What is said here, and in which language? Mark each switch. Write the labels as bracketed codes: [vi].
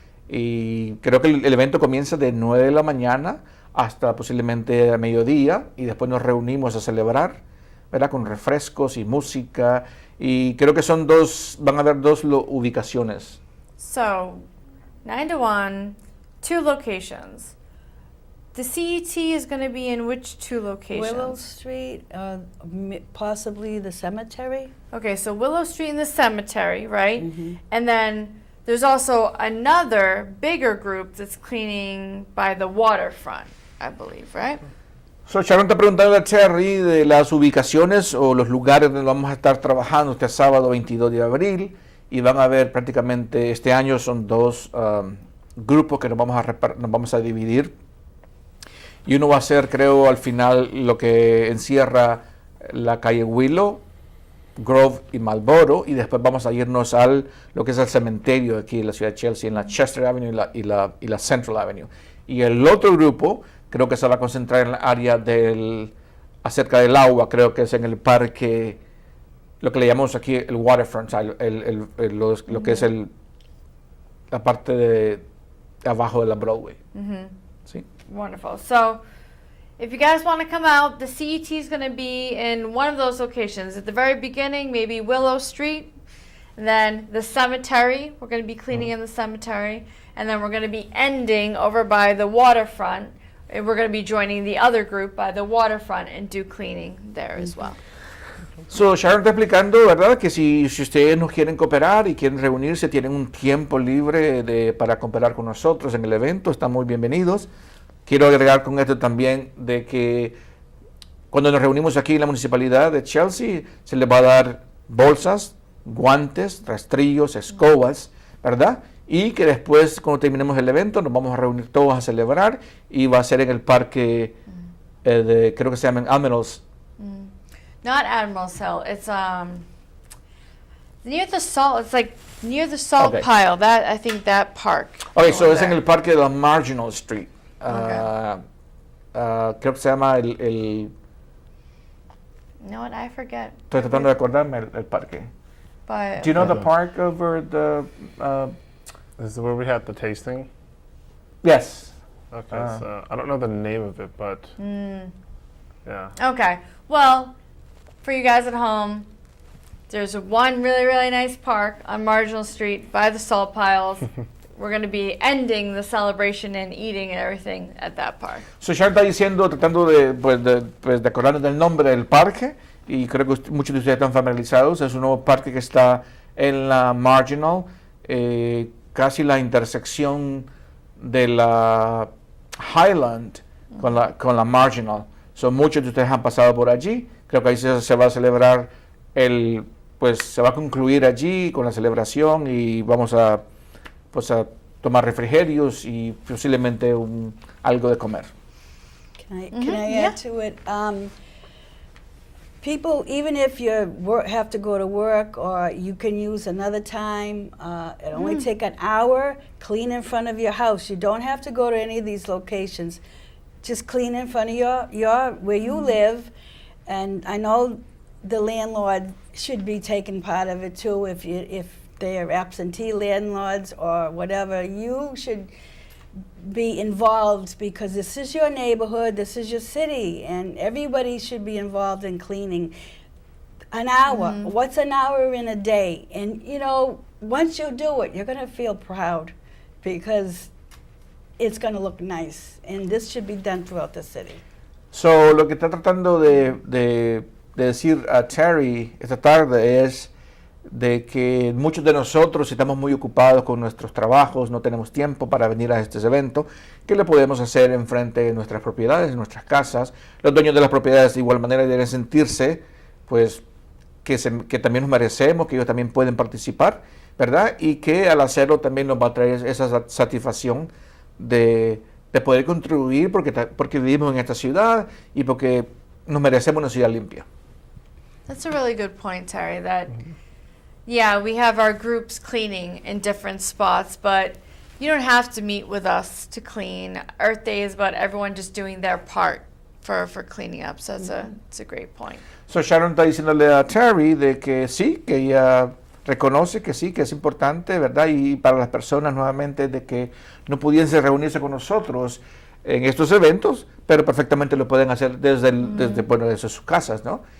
[es] Y creo que el evento comienza de 9 de la mañana hasta posiblemente a mediodía, y después nos reunimos a celebrar, ¿verdad?, con refrescos y música, y creo que van a haber 2 ubicaciones. [en] So, 9 to 1, 2 locations. The CET is going to be in which 2 locations? Willow Street, possibly the cemetery. Okay, so Willow Street in the cemetery, right? And then there's also another bigger group that's cleaning by the waterfront, I believe, right? [es] So, Sharon está preguntando a Terry de las ubicaciones o los lugares donde vamos a estar trabajando este sábado 22 de abril, y van a ver prácticamente este año son dos grupos que nos vamos a dividir, y uno va a ser, creo, al final lo que encierra la calle Willow, Grove y Marlboro, y después vamos a irnos al lo que es el cementerio aquí en la ciudad de Chelsea, en la Chester Avenue y la Central Avenue. Y el otro grupo creo que se va a concentrar en la área acerca del agua, creo que es en el parque, lo que le llamamos aquí el waterfront, lo que es la parte de abajo de la Broadway. ¿Sí? [en] Wonderful. So, if you guys want to come out, the CET is going to be in one of those locations. At the very beginning, maybe Willow Street, and then the cemetery. We're going to be cleaning in the cemetery, and then we're going to be ending over by the waterfront. And we're going to be joining the other group by the waterfront and do cleaning there as well. [es] So, Sharon está explicando, ¿verdad?, que si ustedes nos quieren cooperar y quieren reunirse, tienen un tiempo libre para cooperar con nosotros en el evento, están muy bienvenidos. Quiero agregar con esto también de que cuando nos reunimos aquí en la municipalidad de Chelsea, se les va a dar bolsas, guantes, rastrillos, escobas, ¿verdad? Y que después, cuando terminemos el evento, nos vamos a reunir todos a celebrar, y va a ser en el parque creo que se llama Admirals. [en] Not Admiral's Hill. It's near the salt. It's like near the salt Okay. pile. That I think that park. Ok, so over [es] es en [en] there. [es] el parque de la Marginal Street. [en] Okay. [es] Creo que se llama [en] You know what? I forget. [es] Estoy tratando de acordarme el parque. [en] But Do you know the park over the... This is where we had the tasting. yes. Okay, so I don't know the name of it, but yeah. okay. Well, for you guys at home, there's one really, really nice park on Marginal Street by the salt piles. We're going to be ending the celebration and eating and everything at that park. [es] So Sharon está diciendo, tratando de acordarnos del nombre del parque, y creo que muchos de ustedes están familiarizados. Es un nuevo parque que está en la Marginal, casi la intersección de la Highland con la Marginal. So, muchos de ustedes han pasado por allí. Creo que ahí se va a celebrar pues se va a concluir allí con la celebración, y vamos a tomar refrigerios y posiblemente algo de comer. [en] Can I add to it? People, even if you have to go to work or you can use another time, it only take an hour, clean in front of your house. You don't have to go to any of these locations. Just clean in front of your where you live. And I know the landlord should be taking part of it too. If they're absentee landlords or whatever, you should be involved, because this is your neighborhood, this is your city, and everybody should be involved in cleaning. An hour, what's an hour in a day? And you know, once you do it, you're gonna feel proud, because it's gonna look nice, and this should be done throughout the city. [es] So, lo que está tratando de decir a Terry esta tarde es de que muchos de nosotros estamos muy ocupados con nuestros trabajos, no tenemos tiempo para venir a este evento, que le podemos hacer enfrente de nuestras propiedades, en nuestras casas. Los dueños de las propiedades de igual manera deben sentirse, pues, que también nos merecemos, que ellos también pueden participar, ¿verdad? Y que al hacerlo también nos va a traer esa satisfacción de poder contribuir porque vivimos en esta ciudad y porque nos merecemos una ciudad limpia. [en] That's a really good point, Terry. That, yeah, we have our groups cleaning in different spots, but you don't have to meet with us to clean. Earth Day is about everyone just doing their part for cleaning up. So it's a great point. [es] So Sharon está diciéndole a Terry de que sí, que ella reconoce que sí, que es importante, ¿verdad? Y para las personas nuevamente de que no pudiesen reunirse con nosotros en estos eventos, pero perfectamente lo pueden hacer desde sus casas, ¿no?